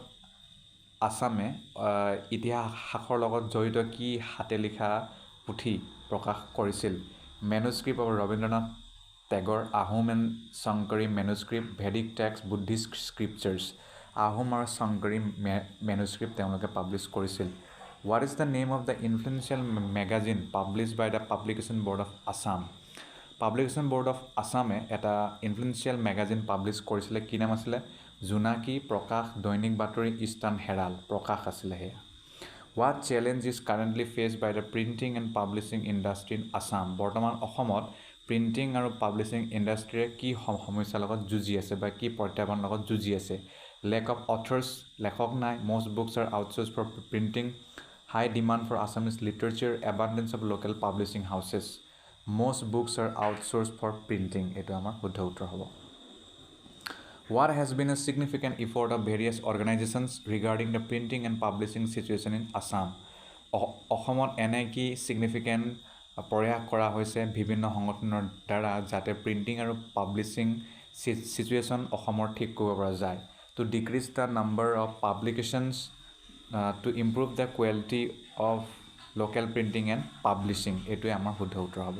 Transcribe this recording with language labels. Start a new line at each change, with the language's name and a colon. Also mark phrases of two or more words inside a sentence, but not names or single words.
Assamese: আছামে ইতিহাসৰ লগত জড়িত কি হাতে লিখা পুথি প্ৰকাশ কৰিছিল
English: manuscript of Rabindranath Tagore Ahom and Shankari manuscript Vedic text Buddhist scriptures
Assamese: আহোম আৰু শংকৰী মেনুস্ক্ৰিপ্ট তেওঁলোকে পাব্লিছ কৰিছিল
English: what is the name of the influential magazine publish by the Publication Board of Assam
Assamese: পাব্লিকেশ্যন ব'ৰ্ড অফ আছামে এটা
English: influential magazine
Assamese: পাব্লিছ কৰিছিলে কি নাম আছিলে জোনাকী প্ৰকাশ দৈনিক বাতৰি ইষ্টাৰ্ণ হেৰাল্ড প্ৰকাশ আছিলে সেয়া
English: what challenge is currently face by the printing and publishing industry in Assam
Assamese: বৰ্তমান অসমত প্ৰিণ্টিং আৰু পাব্লিছিং ইণ্ডাষ্ট্ৰীয়ে কি সমস্যাৰ লগত যুঁজি আছে বা কি প্ৰত্যাহ্বানৰ লগত যুঁজি আছে
English: lack of authors
Assamese: লেখক নাই
English: most books are outsource for printing high demand for Assamese literature abundance of local publishing houses most books are outsource for printing
Assamese: এইটো আমাৰ শুদ্ধ উত্তৰ হ'ব
English: What has been a significant effort of various organizations regarding the printing and publishing situation in Assam?
Assamese: অসমত এনে কি ছিগনিফিকেণ্ট প্ৰয়াস কৰা হৈছে বিভিন্ন সংগঠনৰ দ্বাৰা যাতে প্ৰিণ্টিং আৰু পাব্লিছিং ছিচুৱেশ্যন অসমৰ ঠিক কৰিব পৰা যায়
English: to decrease the number of publications to improve the quality of local printing and publishing
Assamese: এইটোৱে আমাৰ শুদ্ধ উত্তৰ হ'ব